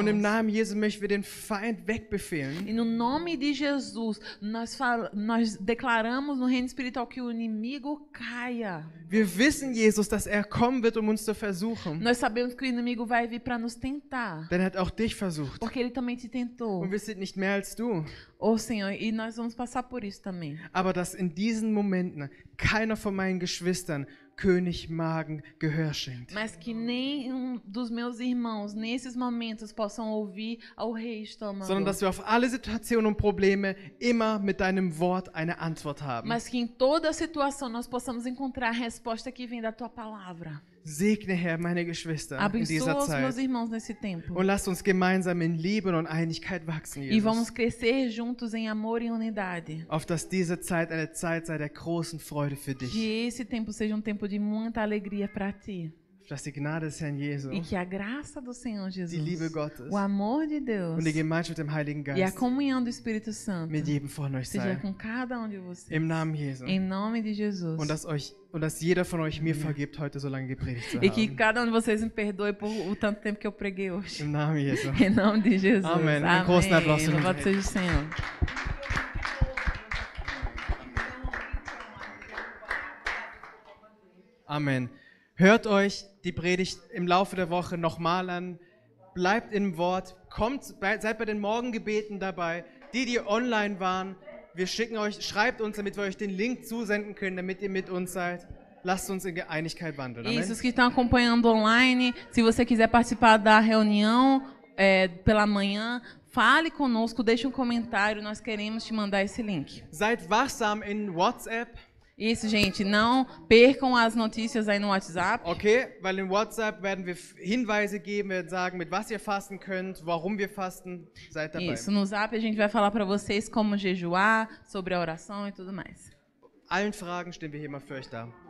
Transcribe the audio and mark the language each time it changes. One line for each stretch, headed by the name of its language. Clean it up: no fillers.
German: Und im Namen Jesus möchten wir den Feind wegbefehlen.
Portuguese: E no nome de Jesus, nós declaramos no reino espiritual que o inimigo caia.
German: Wir wissen, Jesus, dass er kommen wird, um uns zu versuchen.
Portuguese: Nós sabemos que o inimigo vai vir para nos tentar,
German: Denn er hat auch dich versucht.
Portuguese: porque ele também te tentou.
German: Und wir sind nicht mehr als du.
Portuguese: Oh, Senhor, e nós vamos passar por isso também.
German: Aber dass in diesen Momenten keiner von meinen Geschwistern König Magen Gehör schenkt.
Portuguese: Mas que nenhum dos meus irmãos, nesses momentos, possam ouvir ao rei estômago.
German: Sondern dass wir auf alle Situationen und Probleme immer mit deinem Wort eine Antwort haben.
Portuguese: Mas que em toda situação nós possamos encontrar a resposta que vem da tua palavra.
German: Segne, Herr, meine Geschwister in dieser
Portuguese: Abençoa os meus
German: Zeit.
Portuguese: irmãos nesse tempo.
German: Und lasst uns gemeinsam in Liebe und Einigkeit wachsen,
Portuguese: E vamos
German: Jesus.
Portuguese: crescer juntos em amor e unidade.
German: Auf dass diese Zeit eine Zeit sei der großen Freude für dich.
Portuguese: Que esse tempo seja um tempo de muita alegria para ti.
German: Auf dass die Gnade des Herrn Jesu,
Portuguese: E que a graça do Senhor
German: die
Portuguese: Jesus,
German: Liebe Gottes
Portuguese: o amor de Deus
German: und die Gemeinschaft mit dem Heiligen
Portuguese: e a
German: Geist
Portuguese: comunhão do Espírito Santo
German: mit jedem von euch
Portuguese: seja
German: sei.
Portuguese: com cada um de vocês.
German: Im Namen Jesu.
Portuguese: Em nome de Jesus.
German: Und dass jeder von euch mir vergibt, heute so lange gepredigt zu
Portuguese: E que
German: haben.
Portuguese: cada um de vocês me perdoe por o tanto tempo que eu preguei hoje.
German: Im Namen Jesu.
Portuguese: Em nome de Jesus. Amém.
German: Um großen Applaus für
Portuguese: Louvado
German: uns.
Portuguese: seja o Senhor.
German: Amen. Hört euch die Predigt im Laufe der Woche nochmal an. Bleibt im Wort. Seid bei den Morgengebeten dabei. Die online waren, wir schicken euch, schreibt uns, damit wir euch den Link zusenden können, damit ihr mit uns seid. Lasst uns in Einigkeit wandeln. Amen.
Portuguese: Isso, os que estão acompanhando online, se você quiser participar da reunião pela manhã, fale conosco, deixe um comentário, nós queremos te mandar esse link.
German: Seid wachsam in WhatsApp.
Portuguese: Isso, gente, não percam as notícias aí no WhatsApp.
German: Okay, weil im WhatsApp werden wir Hinweise geben, werden sagen, mit was ihr fasten könnt, warum wir fasten. Seid dabei.
Portuguese: Isso, no Zap a gente vai falar para vocês como jejuar, sobre a oração e tudo mais.
German: Allen Fragen stehen wir hier mal für euch da.